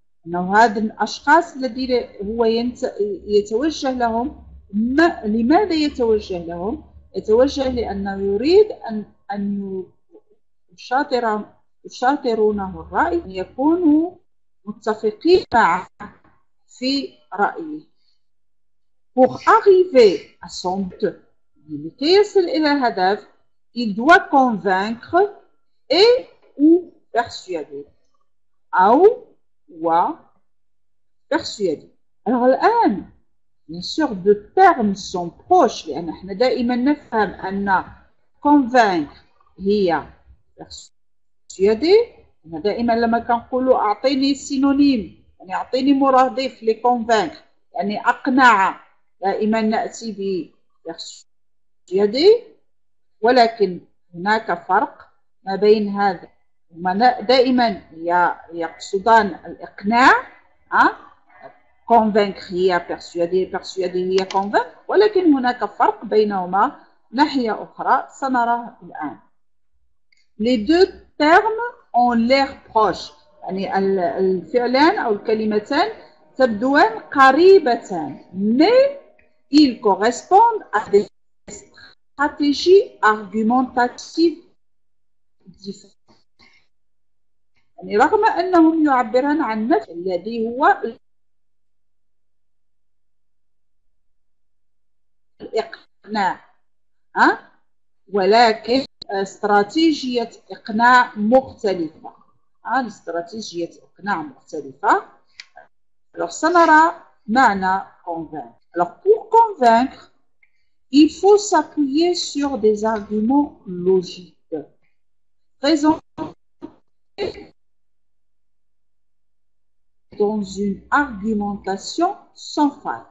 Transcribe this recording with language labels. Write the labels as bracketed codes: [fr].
[ar] أنه هذا الأشخاص الذين هو يتوجه لهم لماذا يتوجه لهم؟ يتوجه لأنه يريد أن يشاطر يشاطرونه الرأي يكونوا متفقين معه في رأيه. [fr] Pour arriver à son but, [ar] لكي يصل إلى الهدف, [fr] il doit convaincre et ou persuader. [ar] أو persuader. [fr] Alors [ar] الآن, [fr] bien sûr, deux termes sont proches [ar] لأن احنا دائما نفهم أن [fr] convaincre هي persuader. [ar] احنا دائما لما كنقولوا أعطيني سينونيم يعني أعطيني مرادف لconvaincre يعني أقنع دائما نأتي ب persuader. ولكن هناك فرق ما بين هذا هما دائما يقصدان الإقناع. [fr] convaincre [ar] هي [fr] persuader هي convaincre. [ar] ولكن هناك فرق بينهما ناحية أخرى سنراه الآن. [fr] Les deux termes ont l'air proches [ar] يعني الفعلان أو الكلمتان تبدوان قريبتان [fr] mais ils correspondent à des stratégies argumentatives différentes. [ar] يعني رغم أنهم يعبران عن نفس الذي هو الإقناع ولكن استراتيجية إقناع مختلفة. استراتيجية إقناع مختلفة. [fr] Alors [ar] سنرى معنى [fr] convaincre. Alors pour convaincre, il faut s'appuyer sur des arguments logiques. Présenter dans une argumentation sans faille.